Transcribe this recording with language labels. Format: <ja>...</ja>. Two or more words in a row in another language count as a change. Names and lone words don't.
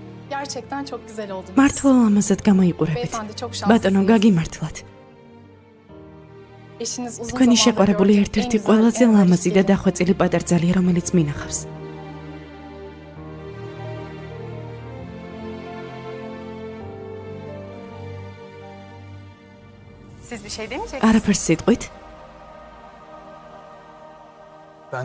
<tr>Gerçekten çok güzel oldunuz.</tr> <ka>მართლა ლამაზად გამოიყურებით.</ka> <tr>Beyefendi çok</tr> <ka>ბატონო,</ka> <tr>şanslısınız.</tr> <ka>გაგიმართლათ.</ka> <tr>Eşiniz uzun</tr> <ka>თქვენი</ka> <tr>zamandır</tr> <ka>შეყვარებული</ka> <tr>gördüğüm</tr> <ka>ერთ-ერთი</ka> <tr>en güzel,</tr> <ka>ყველაზე</ka> <tr>en</tr> <ka>ლამაზი და</ka> <tr>zarif</tr> <ka>დახვეწილი პატარძალია, რომელიც მინახავს.</ka> <tr>Siz bir şey demeyecek</tr> <ka>არაფერს სიტყვით?</ka> <tr>Ben</tr>